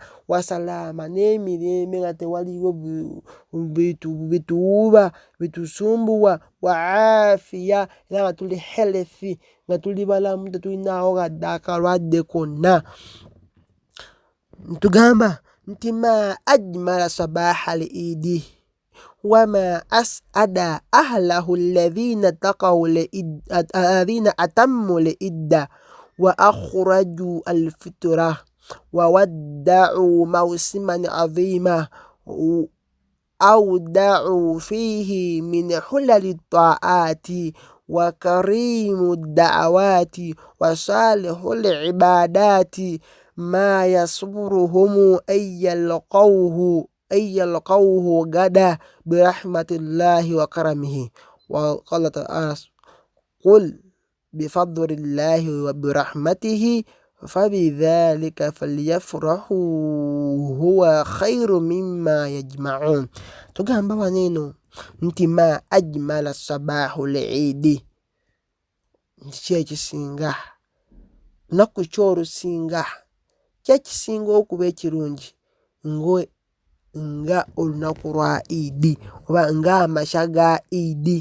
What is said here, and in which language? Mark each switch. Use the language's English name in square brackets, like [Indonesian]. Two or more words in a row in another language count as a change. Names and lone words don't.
[Ganda] Wa salaama, n'emirembe nga tewaliwo bituwuba bitusumbuwa. [Arabic] وعافية, [Ganda] era nga tuli healthy, nga tuli balamu tetulinaawo gadde akalwadde konna. Ntugamba nti [Arabic] ما أجمل صباح العيد وما أسعد أهله الذين أتموا العدة وأخرجوا الفطرة وودعوا موسما عظيما أودعوا فيه من حلل الطاعات وكريم الدعوات وصالح العبادات ما يصبرهم أن يلقوه غدا برحمة الله وكرمه. وقال تعالى قل بفضل الله وبرحمته فبذلك فليفرحوا هو خير مما يجمعون. [Ganda] تugamba waneno nti [Arabic] ما أجمل صباح العيد, [Ganda] nti ekisinga olunaku ki olusinga ki ekisinga okuba ekirungi nga olunaku lwa Idi oba ng'amakya ga Idi.